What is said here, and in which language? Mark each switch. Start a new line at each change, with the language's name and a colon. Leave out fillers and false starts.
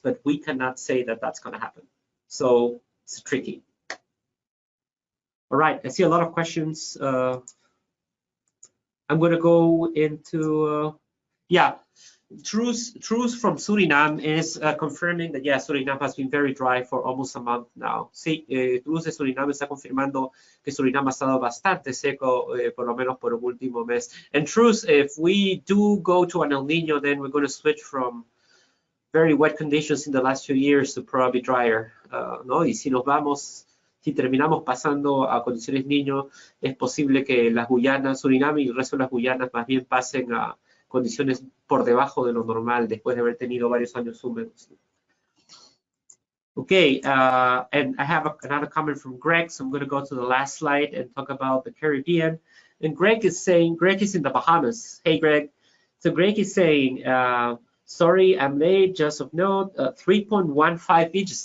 English: But we cannot say that that's going to happen. So it's tricky. All right, I see a lot of questions. I'm going to go into, Truce from Suriname is confirming that, Suriname has been very dry for almost a month now.
Spanish: Sí, Truce de Suriname está confirmando que Suriname ha estado bastante seco, por lo menos por el último mes.
English: And Truce, if we do go to an El Niño, then we're going to switch from very wet conditions in the last few years to probably drier,
Spanish: ¿no? Y si terminamos pasando a condiciones Niño, es posible que las Guyanas, Suriname y el resto de las Guyanas más bien pasen a condiciones por debajo de lo normal después de haber tenido varios años húmedos.
English: Okay, and I have another comment from Greg, so I'm going to go to the last slide and talk about the Caribbean. And Greg is saying, Greg is in the Bahamas. Hey, Greg. So Greg is saying, sorry, I'm late, just of note, 3.15 inches.